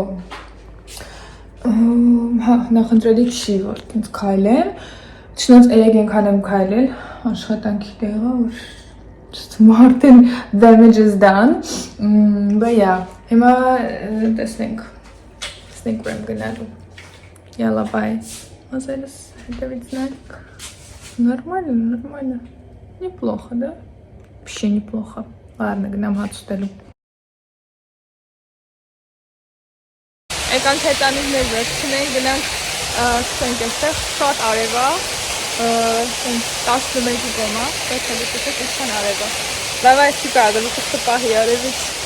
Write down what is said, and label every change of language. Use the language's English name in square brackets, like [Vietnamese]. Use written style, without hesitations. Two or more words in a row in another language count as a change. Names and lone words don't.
[Armenian] նախընտրելի չի, որ տենց քայլեմ, չնայած երեք ենքան եմ քայլել, աշխատանքի տեղը, որ արդեն [English] damage is done, but yeah, [Armenian] հիմա տեսնենք ուրեմ գնալու, Yalla, bye, մազերս հետևից նայք, [Russian] Нормально. Неплохо, да? Вообще неплохо. Ладно, [Armenian] գնամ հաց ուտելու։ Եկանք հետանիվներ վերցնենք, գնանք սկսենք այստեղ շատ արև է, 11-ի կոմա, բայց հետո տեսեք ինչքան արև է։ [Russian] Давай сюда, [Armenian] դուք կպահի արևից։